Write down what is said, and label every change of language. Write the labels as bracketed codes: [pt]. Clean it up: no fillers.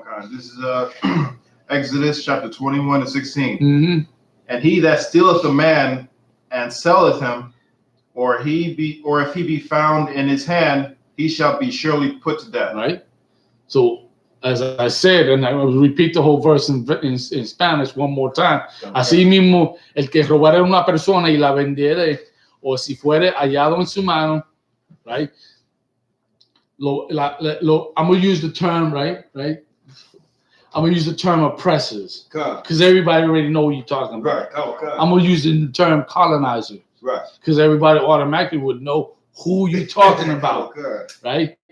[en] This is Exodus chapter 21:16. And he that stealeth a man and selleth him, or if he be found in his hand, he shall be surely put to death. Right. So, as I said, and I will repeat the whole verse in Spanish one more time. [es] Así mismo, el que robare una persona y la vendiere, o si fuere hallado en su mano, right? [en] I'm gonna use the term, right? I'm gonna use the term oppressors, because everybody already know what you're talking about. I'm gonna use the term colonizer, because everybody automatically would know who you're talking about, right?